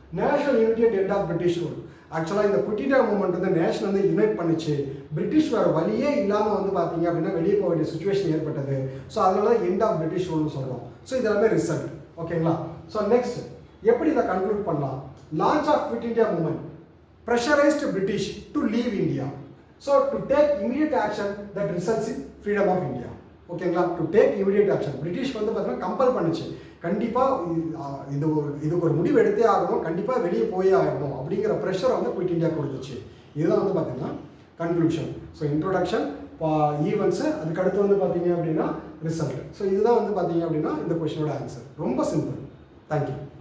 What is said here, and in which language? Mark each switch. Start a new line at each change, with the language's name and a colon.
English: National unity at end of British rule.
Tamil: ஆக்சுவலாக இந்த quit India movement வந்து national வந்து யுனைட் பண்ணிச்சு. பிரிட்டிஷ் வேறு வழியே இல்லாமல் வந்து பார்த்தீங்க அப்படின்னா வெளியே போக வேண்டிய சுச்சுவேஷன் ஏற்பட்டது. ஸோ அதனால எண்ட் ஆஃப் பிரிட்டிஷ் ரூல்னு சொல்கிறோம். ஸோ இதெல்லாமே ரிசல்ட். ஓகேங்களா? ஸோ நெக்ஸ்ட் எப்படி இதை கன்க்ளூட் பண்ணலாம்? Launch of quit India movement
English: pressurized British to leave India. So to take immediate action that results in freedom of India. ஓகேங்களா? To take immediate action.
Tamil: British வந்து பார்த்தீங்கன்னா compel பண்ணிச்சு. கண்டிப்பாக இதுக்கு ஒரு முடிவு எடுத்தே ஆகணும், கண்டிப்பாக வெளியே போயே ஆகணும் அப்படிங்கிற ப்ரெஷரை வந்து குவிட் இந்தியா கொடுத்துச்சு. இதுதான் வந்து பார்த்தீங்கன்னா கன்க்ளூஷன். ஸோ இன்ட்ரோடக்ஷன், ஈவெண்ட்ஸு, அதுக்கடுத்து வந்து பார்த்தீங்க அப்படின்னா ரிசல்ட். ஸோ இதுதான் வந்து பார்த்தீங்க அப்படின்னா இந்த கொஷினோட ஆன்சர். ரொம்ப சிம்பிள். தேங்க்யூ.